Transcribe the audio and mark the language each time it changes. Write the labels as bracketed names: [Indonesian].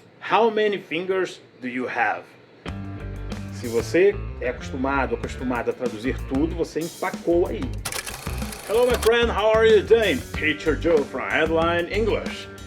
[English] How many fingers do you have? [Portuguese] Se você é acostumado a traduzir tudo, você empacou aí. [English] Hello my friend, how are you doing? Teacher Joe from Headline English.